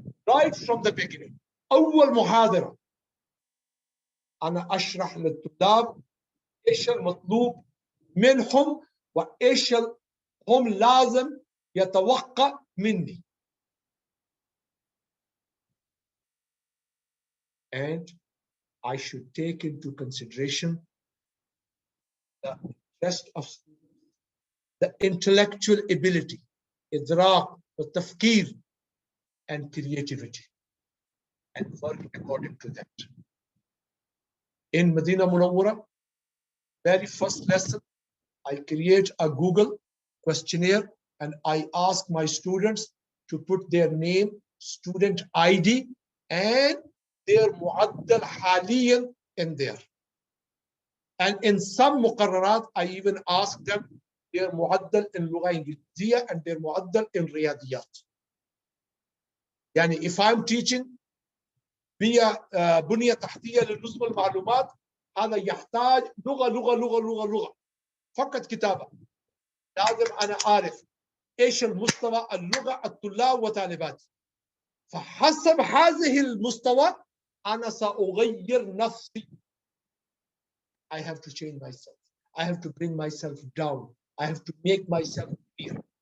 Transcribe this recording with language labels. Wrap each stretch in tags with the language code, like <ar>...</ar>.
<en>right from the beginning،</en> <ar>أول محاضرة أنا أشرح للطلاب إيش المطلوب منهم وإيش هم لازم يتوقع مني.</ar> <en>and I should take into consideration the rest of the intellectual ability،</en> <ar>إدراك والتفكير</ar> <en>and creativity، and work according to that. In Medina Munawwara, very first lesson, I create a Google questionnaire and I ask my students to put their name, student ID, and their</en> <ar>معدل حاليا</ar> <en>in there. And in some مقررات, I even ask them their معدل in اللغة الإنجليزية and their معدل in رياضيات.</en> <ar>يعني</ar> <en>if I'm teaching</en> <ar>بنية تحتية لنظم المعلومات، هذا يحتاج لغة فقط كتابة. لازم أنا أعرف إيش المستوى اللغة الطلاب وطالباتي، فحسب هذه المستوى أنا سأغير نفسي.</ar> <en>I have to change myself. I have to bring myself down. I have to make myself clear.</en>